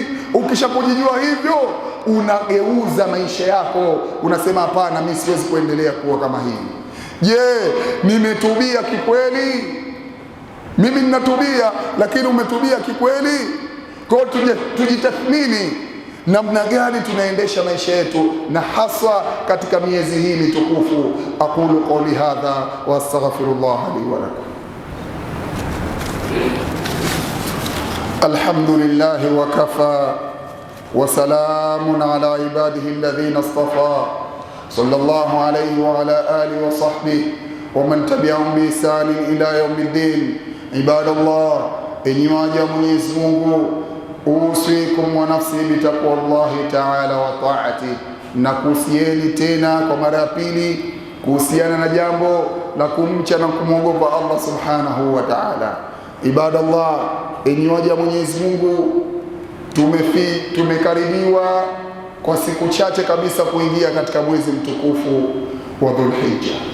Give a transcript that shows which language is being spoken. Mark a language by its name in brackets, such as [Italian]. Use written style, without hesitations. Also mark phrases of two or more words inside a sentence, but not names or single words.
[Swahili] Ukishapojijua hivyo, unageuza maisha yako, unasema hapana, mimi siwezi kuendelea kuwa kama hivi. Je, nimetubia kikweli? Mimi ninatubia, lakini umetubia kikweli? Kwa hiyo tujitathmini namna gani tunaendesha maisha yetu, na haswa katika miezi hii mitukufu. [Arabic] أقول قولي هذا وأستغفر الله لي ولكم. الحمد لله وكفى وسلام على عباده الذين اصطفى صلى الله عليه وعلى آله وصحبه ومن تبعهم بإحسان إلى يوم الدين. Ibadallah, [Swahili] enyi waja Mwenyezi Mungu, [Arabic] أوصيكم ونفسي بتقوى الله تعالى وطاعته, [Swahili] na kuhusieni tena kwa mara ya pili kuhusiana na jambo la kumcha na kumwogopa Allah [Arabic] سبحانه وتعالى. [Swahili] Ibadallah, enyi waja Mwenyezi Mungu, tumekaribiwa kwa siku chache kabisa kuingia katika mwezi mtukufu wa Dhulhijja.